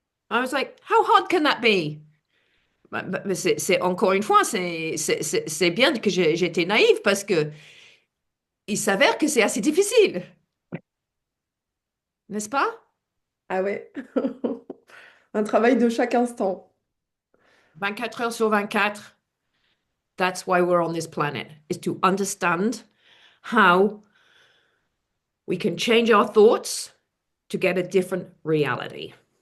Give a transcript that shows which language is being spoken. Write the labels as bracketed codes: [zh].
[en] I was like, how hard can that be? [fr] Mais encore une fois, c'est bien que j'étais naïve parce que il s'avère que c'est assez difficile, n'est-ce pas? Ah ouais. Un travail de chaque instant. 24 heures sur 24. [en] That's why we're on this planet, is to understand how we can change our thoughts to get a different reality.